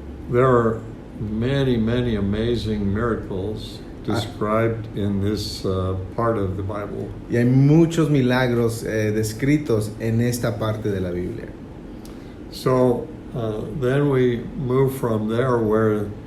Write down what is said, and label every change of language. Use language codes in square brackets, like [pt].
[en] There are many, many amazing miracles described in this part of the Bible. [es] Y hay muchos milagros descritos en esta parte de la Biblia. [en] So then we move from there where